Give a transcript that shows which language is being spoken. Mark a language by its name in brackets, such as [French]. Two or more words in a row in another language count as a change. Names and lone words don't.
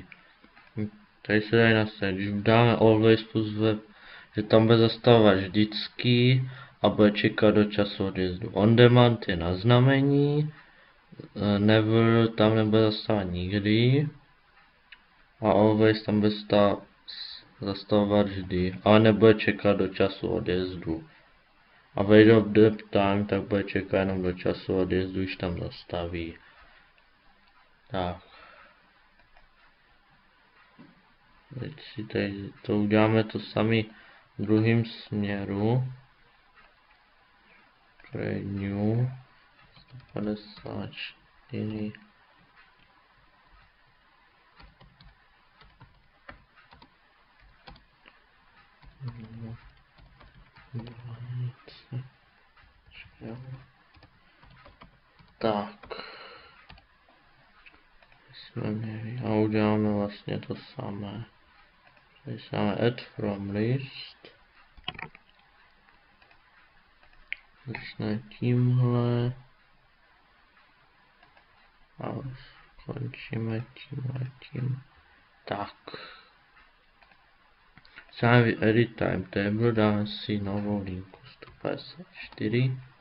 [Czech] Tady se dají nastavit, když dáme [English] always plus web, [Czech] že tam bude zastavovat vždycky a bude čekat do času odjezdu. [English] On demand [Czech] je na znamení, never tam nebude zastavovat nikdy a always tam bude zastavovat vždy, ale nebude čekat do času odjezdu. A [English] wait of the time [Czech] tak bude čekat jenom do času odjezdu, když tam zastaví. Tak. Teď si tady to uděláme to samé v druhém směru. [English] Create new 154. [Czech] Tak. A uděláme vlastně to samé. Tady se dáme [English] add from list. [Czech] Začne tímhle. A skončíme tím. Tak. Závěr [English] edit timetable, [Czech] dáme si novou linku 154.